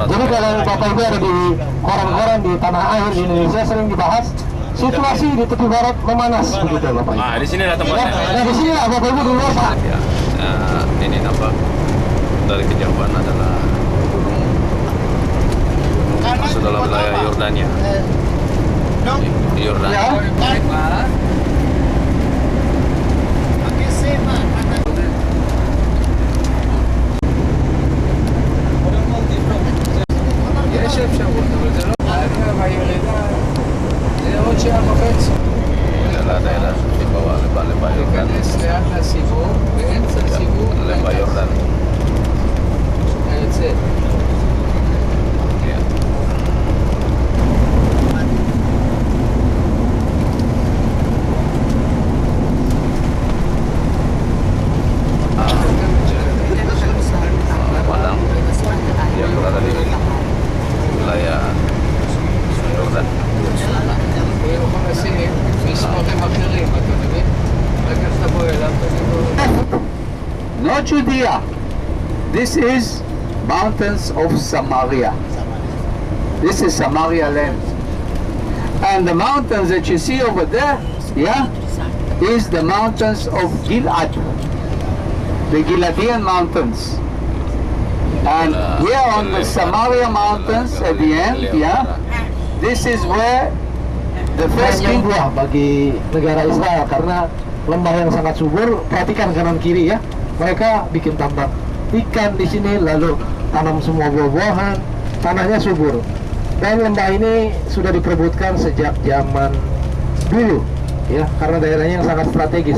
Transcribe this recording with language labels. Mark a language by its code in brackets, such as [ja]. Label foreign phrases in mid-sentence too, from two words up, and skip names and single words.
[id] Jadi kalau Bapak Ibu ada di koran-koran di tanah air di Indonesia sering dibahas situasi di tepi barat memanas begitu Bapak Ibu. Di sini ada tempatnya. Nah di sini lah Bapak Ibu dulu Pak. Ya, ini nampak dari kejauhan adalah gunung masuk dalam wilayah Yordania. Di Yordania. Ya. [he] יש אפשרות, אבל זה לא... העלייה והירידה זה עוד שעה וחצי. [id] Adalah daerah di bawah lembah Yordan. [he] להיכנס לאט לסיבוב, באמצע סיבוב, [id] Lembah Yordan. [he] היוצא. [id] Ya. Padang yang berada di wilayah Yordan. [he] ויהיו מכניסים מסמכים אחרים, אתה מבין? רק אז תבוא אליו ותגיד לו... [en] Not Judea. This is mountains of Samaria. This is Samaria land. And the mountains that you see over there, yeah, is the mountains of Gilad. The Giladian mountains. And here on the Samaria mountains at the end, yeah, this is where the first [id] Yang king buah bagi negara Israel karena lembah yang sangat subur. Perhatikan kanan kiri ya. Mereka bikin tambak ikan di sini, lalu tanam semua buah-buahan. Tanahnya subur. Dan lembah ini sudah diperebutkan sejak zaman dulu, ya, karena daerahnya yang sangat strategis.